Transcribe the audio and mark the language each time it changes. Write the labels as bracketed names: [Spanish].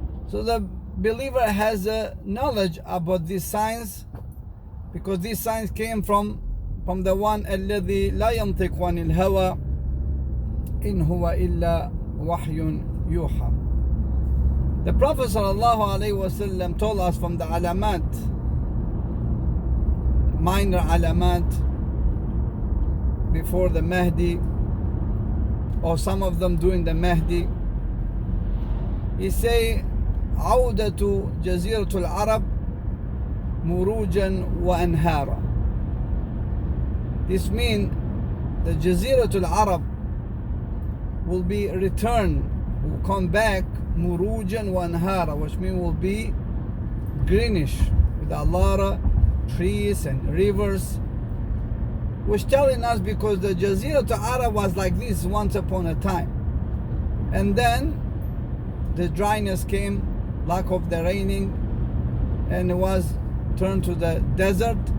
[English] So the believer has a knowledge about these signs, because these signs came from the one [Arabic] الذي لا ينطق عن الهوى إن هو إلا وحي يوحى. [English] The Prophet sallallahu alaihi wasallam told us from the alamat, minor alamat before the Mahdi, or some of them during the Mahdi. He say [Arabic] عودة جزيرة العرب مروجا وأنهارا. [English] This means the Jaziratul Arab will be returned, will come back murujan wa anhara, which means will be greenish with a lot of trees and rivers, which telling us because the Jaziratul Arab was like this once upon a time, and then the dryness came, lack of the raining, and it was turned to the desert.